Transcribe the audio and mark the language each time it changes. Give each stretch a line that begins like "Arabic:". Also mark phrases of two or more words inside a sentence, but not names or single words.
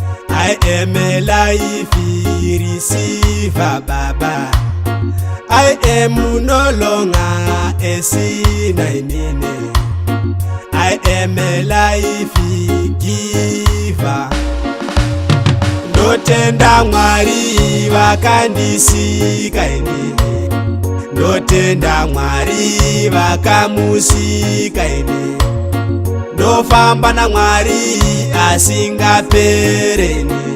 English: I am a life receiver, Baba. I am no longer a sinner in me. I am a life giver.
Shona: Ndotenda Mwari vakandisika inini. Ndotenda Mwari vakamusika inini. Ndofamba naMwari asingapereni.